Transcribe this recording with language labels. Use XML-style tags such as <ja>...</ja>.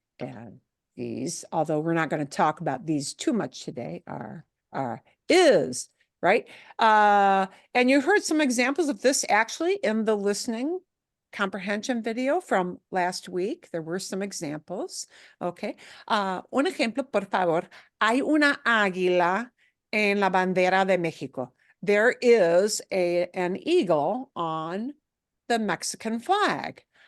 <en>And these, although we're not going to talk about these too much today, are is, right? And you heard some examples of this actually in the listening comprehension video from last week. There were some examples.</en> <es>Okay. Un ejemplo, por favor. Hay una águila en la bandera de México.</es> <en>There is an eagle on the Mexican flag.</en>